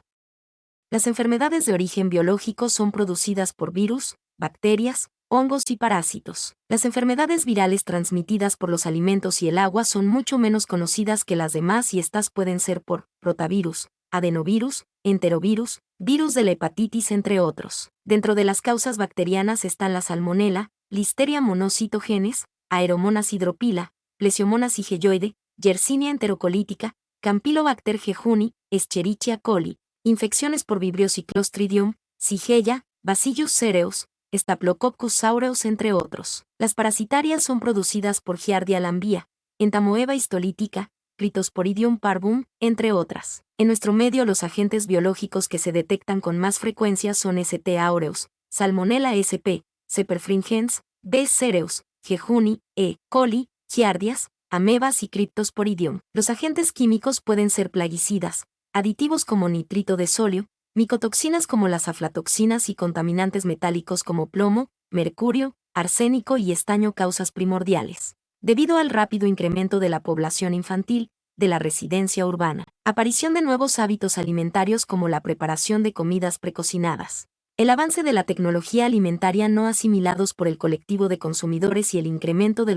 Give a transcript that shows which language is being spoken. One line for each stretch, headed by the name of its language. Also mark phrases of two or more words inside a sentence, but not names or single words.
Spanish: Las enfermedades de origen biológico son producidas por virus, bacterias, hongos y parásitos. Las enfermedades virales transmitidas por los alimentos y el agua son mucho menos conocidas que las demás y estas pueden ser por rotavirus, adenovirus, enterovirus, virus de la hepatitis entre otros. Dentro de las causas bacterianas están la salmonela, Listeria monocytogenes, Aeromonas hydropila, Plesiomonas igelloide, Yersinia enterocolítica, Campylobacter jejuni, Escherichia coli, infecciones por Vibrio y Clostridium, Shigella, Bacillus cereus, Staphylococcus aureus entre otros. Las parasitarias son producidas por Giardia lamblia, Entamoeba histolítica, Cryptosporidium parvum, entre otras. En nuestro medio los agentes biológicos que se detectan con más frecuencia son St. aureus, Salmonella sp, C. perfringens, B. cereus, Jejuni, E. coli, Giardias, amebas y Cryptosporidium. Los agentes químicos pueden ser plaguicidas, aditivos como nitrito de sodio, micotoxinas como las aflatoxinas y contaminantes metálicos como plomo, mercurio, arsénico y estaño causas primordiales. Debido al rápido incremento de la población infantil, de la residencia urbana, aparición de nuevos hábitos alimentarios como la preparación de comidas precocinadas, El avance de la tecnología alimentaria no asimilados por el colectivo de consumidores y el incremento de